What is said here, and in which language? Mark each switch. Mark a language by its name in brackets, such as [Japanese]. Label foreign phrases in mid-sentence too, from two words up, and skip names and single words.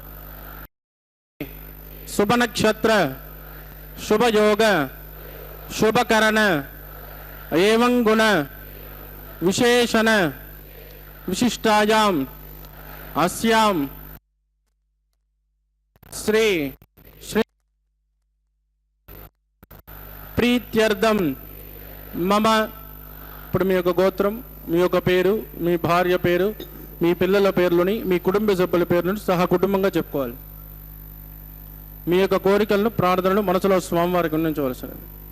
[Sanskrit] शुभ नक्षत्र शुभ योग शुभ करण एवं गुण विशेषण विशिष्टायाम अस्याम श्री श्री प्रीत्यर्थम मम [Telugu] ఇప్పుడు మీ యొక్క గోత్రం మీ యొక్క పేరు మీ భార్య పేరు మీ పిల్లల పేర్లని మీ కుటుంబ సభ్యుల పేర్లను సహా కుటుంబంగా చెప్పుకోవాలి. మీ యొక్క కోరికలను ప్రార్థనలు మనసులో స్వామివారికి ఉండించవలసినది.